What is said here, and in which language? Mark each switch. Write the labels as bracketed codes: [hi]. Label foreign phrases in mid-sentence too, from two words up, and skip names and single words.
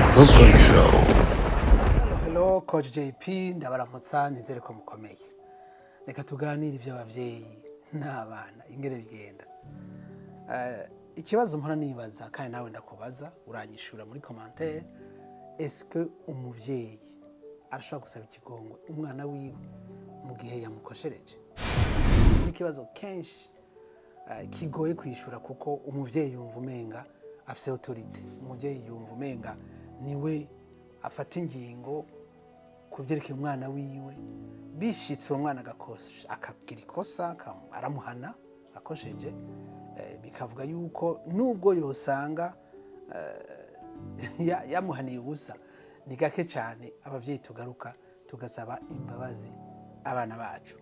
[en] Cooking Show. Hello, Coach JP, [rn] ndabaramutsa nizere ko mukomeye. Reka tuganire iby'abavyeyi n'abana ingere bigenda. Ikibazo mpora nibaza kandi nawe ndakubaza uranyishura muri commentaire, [fr] est-ce que [rn] umuvyeyi arashobora gusaba ikigongwe umwana wiwe mu gihe yamukoshereje? Ni ikibazo kenshi kigoye kwishura kuko umuvyeyi yumva umenga afise autorité. Umuvyeyi yumva umenga niwe afata ingingo kuvyerekeye umwana wiwe, bishitse uwo mwana akagira ikosa aramuhana akosheje, bikavuga yuko nubwo yosanga yamuhaniye ubusa, ni gake cyane abavyeyi tugaruka tugasaba imbabazi abana bacu.